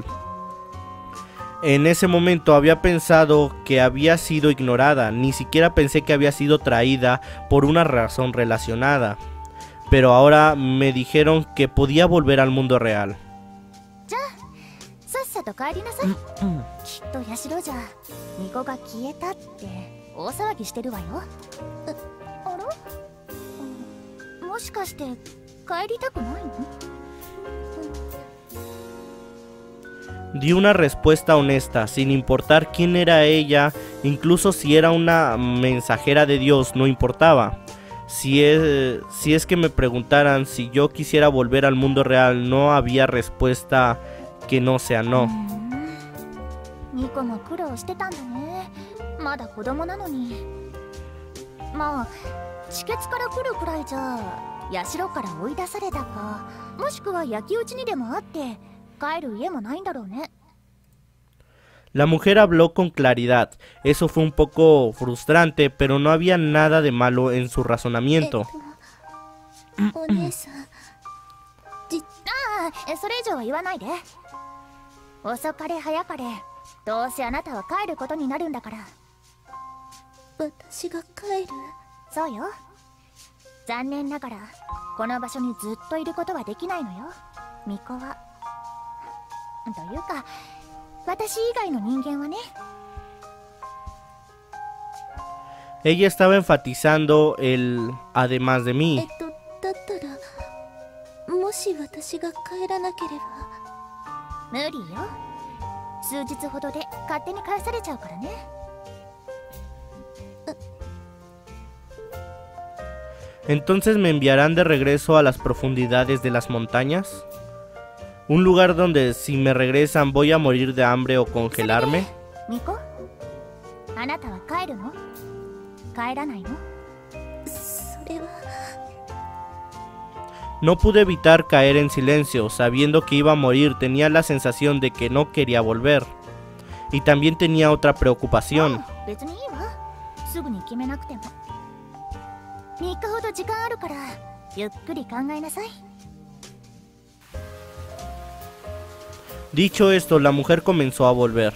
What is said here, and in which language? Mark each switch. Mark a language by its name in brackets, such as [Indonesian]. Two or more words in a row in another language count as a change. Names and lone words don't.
[Spanish] En ese momento había pensado que había sido ignorada, ni siquiera pensé que había sido traída por una razón relacionada. Pero ahora me dijeron que podía volver al mundo real. [Japanese] と帰りなさい。きっと社じゃ巫女が消えたって大騒ぎしてるわよ。あら？もしかして帰りたくないの [Spanish] ？Di una respuesta honesta, sin importar quién era ella, incluso si era una mensajera de Dios, no importaba. Si es que me preguntaran si yo quisiera volver al mundo real, no había respuesta que no sea no. [Japanese] ニコも苦労してたんだね。まだ子供なのに。まあ、地血から来るくらいじゃ、社から追い出されたか、もしくは焼き討ちにでもあって、帰る家もないんだろうね。 [Spanish] La mujer habló con claridad. Eso fue un poco frustrante, pero no había nada de malo en su razonamiento. [Japanese] お姉さん。それ以上は言わないで。遅かれ早かれ、どうせあなたは帰ることになるんだから。私が帰る？そうよ。残念ながら、この場所にずっといることはできないのよ、巫女は。というか、私以外の人間はね。 [Spanish] Ella estaba enfatizando el además de mí. [Japanese] だったら、もし私が帰らなければ。無理よ。数日ほどで勝手に返されちゃうからね。 [Spanish] Entonces me enviarán de regreso a las profundidades de las montañas. Un lugar donde si me regresan voy a morir de hambre o congelarme. [Japanese] 巫女？あなたは帰るの？帰らないの? [Spanish] No pude evitar caer en silencio, sabiendo que iba a morir. Tenía la sensación de que no quería volver. Y también tenía otra preocupación. Dicho esto, la mujer comenzó a volver.